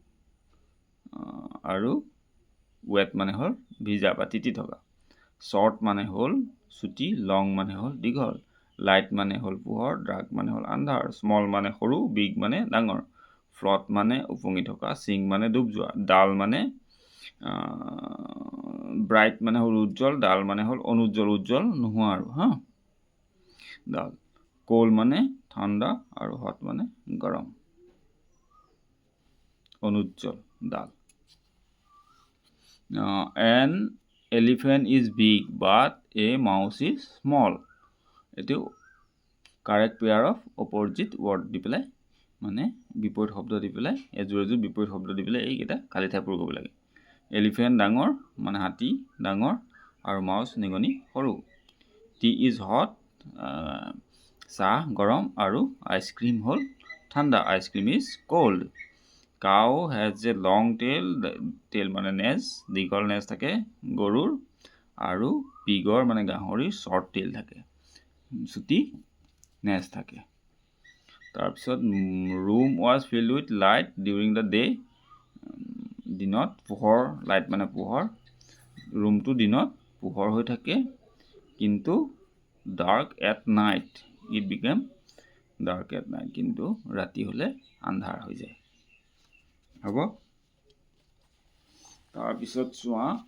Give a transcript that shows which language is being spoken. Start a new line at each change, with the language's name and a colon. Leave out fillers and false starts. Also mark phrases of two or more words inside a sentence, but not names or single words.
Assamese: আৰু ওয়েট মানে হল ভিজা বা তিতি থকা শৰ্ট মানে হল ছুটি লং মানে হল দীঘল লাইট মানে হল পোহৰ ডাৰ্ক মানে হল আন্ধাৰ স্মল মানে সৰু বিগ মানে ডাঙৰ ফ্লট মানে উপঙি থকা সিং মানে ডুব যোৱা ডাল মানে ব্ৰাইট মানে হল উজ্জ্বল ডাল মানে হল অনুজ্জ্বল উজ্জ্বল নোহোৱা আৰু হা ডাল কোল মানে ঠাণ্ডা আৰু হট মানে গৰম অনুজ্জ্বল ডাল
English: an elephant is big but a mouse is small
Assamese: এটো correct
English: pair of opposite word
Assamese: দি পেলাই মানে বিপৰীত শব্দ দি পেলাই এজোৰ বিপৰীত শব্দ দি পেলাই এইকেইটা খালি ঠাই পূৰণ কৰিব লাগে এলিফেন্ট ডাঙৰ মানে হাতী ডাঙৰ আৰু মাউস নিগনি সৰু
English: tea is hot
Assamese: চাহ গৰম আৰু আইসক্ৰীম হল ঠাণ্ডা
English: ice cream is cold
Assamese: cow
English: has a long tail
Assamese: মানে নেজ দীঘল নেজ থাকে গৰুৰ আৰু পিগৰ মানে গাহৰিৰ
English: short tail
Assamese: থাকে ছুটি নেজ থাকে তাৰপিছত
English: room was filled with light during the day
Assamese: দিনত পোহৰ লাইট মানে পোহৰ ৰুমটো দিনত পোহৰ হৈ থাকে কিন্তু
English: dark at night it became dark at night
Assamese: কিন্তু ৰাতি হলে আন্ধাৰ হৈ যায় হ'ব তাৰপিছত চোৱা